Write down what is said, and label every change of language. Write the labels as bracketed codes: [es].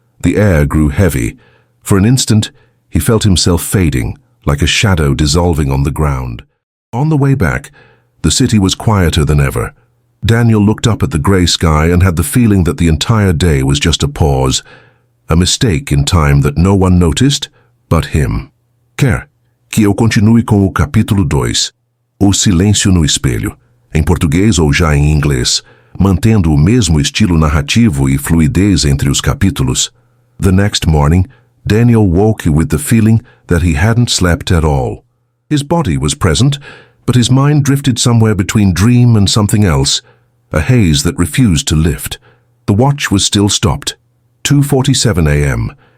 [en] The air grew heavy. For an instant, he felt himself fading, like a shadow dissolving on the ground. On the way back, the city was quieter than ever. Daniel looked up at the grey sky and had the feeling that the entire day was just a pause, a mistake in time that no one noticed but him. [pt] Quer que eu continue com o capítulo 2, O Silêncio no Espelho, em português ou já em inglês, mantendo o mesmo estilo narrativo e fluidez entre os capítulos. [en] The next morning, Daniel woke with the feeling that he hadn't slept at all. His body was present, but his mind drifted somewhere between dream and something else, a haze that refused to lift. The watch was still stopped. 2:47 a.m.